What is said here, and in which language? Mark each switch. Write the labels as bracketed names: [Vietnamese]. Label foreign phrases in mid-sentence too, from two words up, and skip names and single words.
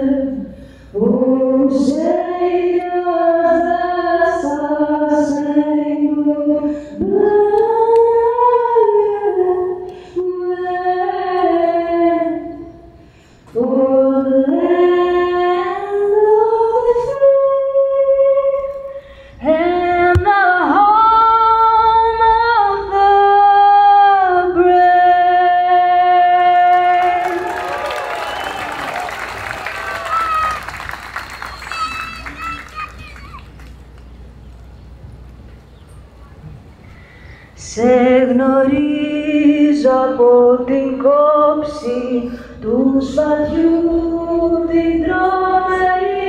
[English] Oh, say was the star-spangled banner for the land of the free and the home of the brave. [Greek] Σε γνωρίζω από την κόψη του σπαθιού την τρομερή.